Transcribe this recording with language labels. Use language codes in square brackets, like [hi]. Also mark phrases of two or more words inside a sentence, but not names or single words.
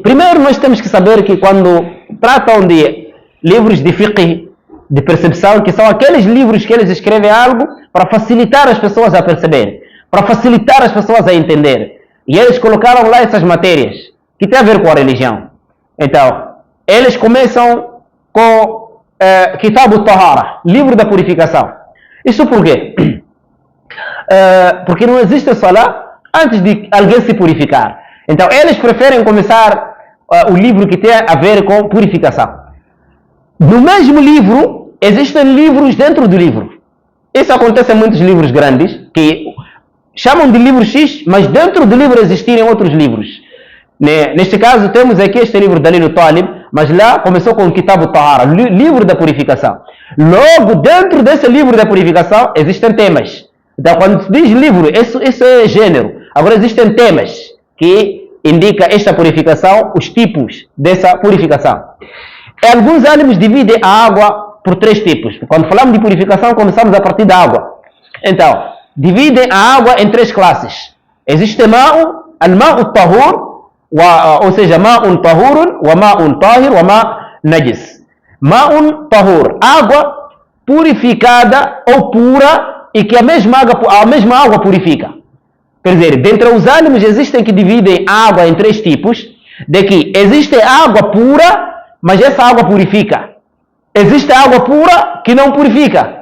[pt] Primeiro, nós temos que saber que quando tratam de livros de fiqh, de percepção, que são aqueles livros que eles escrevem algo para facilitar as pessoas a perceber, para facilitar as pessoas a entender. E eles colocaram lá essas matérias que tem a ver com a religião. Então, eles começam com [ar] كتاب الطهارة, [pt] livro da purificação. Isso por quê? Porque não existe salah antes de alguém se purificar. Então, eles preferem começar o livro que tem a ver com purificação. No mesmo livro, existem livros dentro do livro. Isso acontece em muitos livros grandes, que chamam de livro X, mas dentro do livro existirem outros livros. Neste caso, temos aqui este livro Dalil Talib, mas lá começou com o [ar] كتاب الطهارة, [pt] livro da purificação. Logo, dentro desse livro da purificação, existem temas. Então, quando se diz livro, isso é gênero. Agora, existem temas que indicam esta purificação, os tipos dessa purificação. Alguns ânimos dividem a água por 3 tipos. Quando falamos de purificação, começamos a partir da água. Então, dividem a água em 3 classes. Existe [ar] الماء طهور, [pt] ou seja, [ar] ماء طهور وماء طاهر وماء نجس. ماء طهور, [pt] água purificada ou pura e que a mesma água purifica. Quer dizer, dentre os ânimos existem que dividem a água em 3 tipos, de que existe água pura, mas essa água purifica. Existe água pura que não purifica.